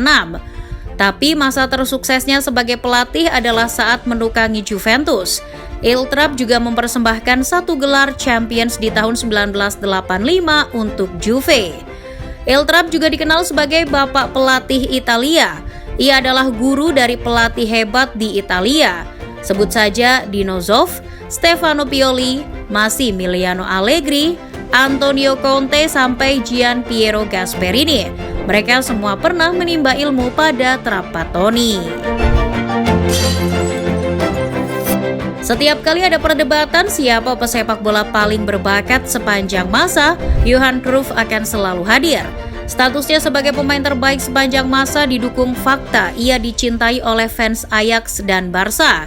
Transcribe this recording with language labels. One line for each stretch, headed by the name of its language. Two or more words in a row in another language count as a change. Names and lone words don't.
Indonesian: Tapi masa tersuksesnya sebagai pelatih adalah saat menukangi Juventus. Il Trap juga mempersembahkan 1 gelar Champions di tahun 1985 untuk Juve. Il Trap juga dikenal sebagai bapak pelatih Italia. Ia adalah guru dari pelatih hebat di Italia. Sebut saja Dino Zoff, Stefano Pioli, Massimiliano Allegri, Antonio Conte sampai Gian Piero Gasperini. Mereka semua pernah menimba ilmu pada Trapattoni. Setiap kali ada perdebatan siapa pesepak bola paling berbakat sepanjang masa, Johan Cruyff akan selalu hadir. Statusnya sebagai pemain terbaik sepanjang masa didukung fakta ia dicintai oleh fans Ajax dan Barca.